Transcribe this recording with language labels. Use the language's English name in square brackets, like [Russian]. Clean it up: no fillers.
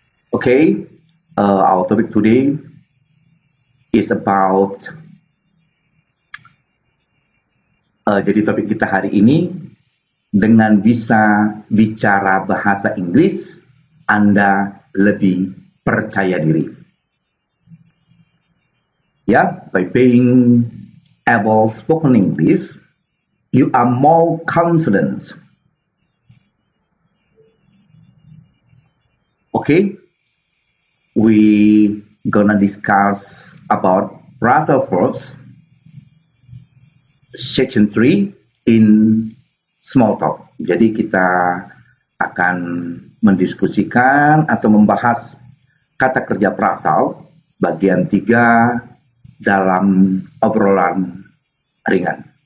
[Indonesian] Okay, our topic today is about jadi topik kita hari ini, dengan bisa bicara bahasa Inggris Anda lebih percaya diri. [English] Ya, by being able spoken English, you are more confident. Okay, we gonna discuss about phrasal verbs, section 3 in small talk. [Indonesian] Jadi kita akan mendiskusikan atau membahas kata kerja phrasal bagian 3 dalam obrolan ringan.